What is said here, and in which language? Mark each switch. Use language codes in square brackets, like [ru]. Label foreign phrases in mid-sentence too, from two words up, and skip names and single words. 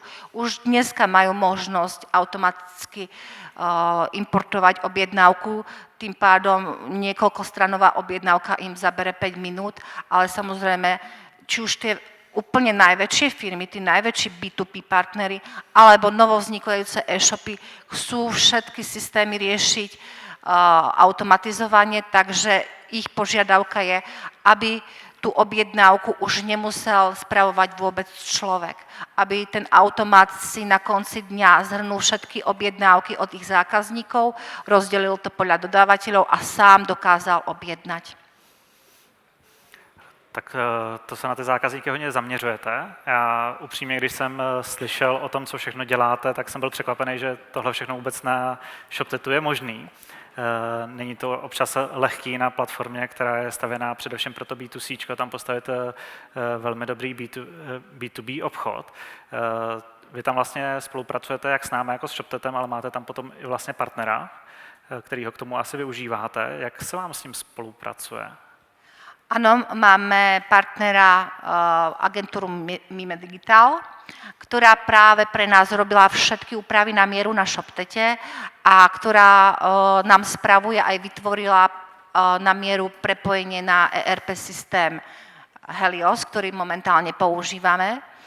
[sk] Už dneska majú možnosť automaticky importovať objednávku, tým pádom niekoľkostranová objednávka im zabere 5 minút, ale samozrejme, či už tie úplne najväčšie firmy, tí najväčší B2B partnery alebo novovznikajúce e-shopy chcú všetky systémy riešiť automatizovanie, takže ich požiadavka je, aby tú objednávku už nemusel spravovať vôbec človek. Aby ten automat si na konci dňa zhrnul všetky objednávky od ich zákazníkov, rozdelil to podľa dodávateľov a sám dokázal objednať. [cs] Tak to se na ty zákazníky hodně zaměřujete. Já upřímně, když jsem slyšel o tom, co všechno děláte, tak jsem byl překvapený, že tohle všechno vůbec na ShopTetu je možný. Není to občas lehký na platformě, která je stavěná především pro to B2C, tam postavit velmi dobrý B2B obchod. Vy tam vlastně spolupracujete jak s námi, jako s ShopTetem, ale máte tam potom i vlastně partnera, kterýho k tomu asi využíváte. Jak se vám s ním spolupracuje? [sk] Áno, máme partnera agentúru Mime Digital, ktorá práve pre nás robila všetky úpravy na mieru na ShopTete a ktorá nám spravuje aj vytvorila na mieru prepojenie na ERP systém Helios, ktorý momentálne používame.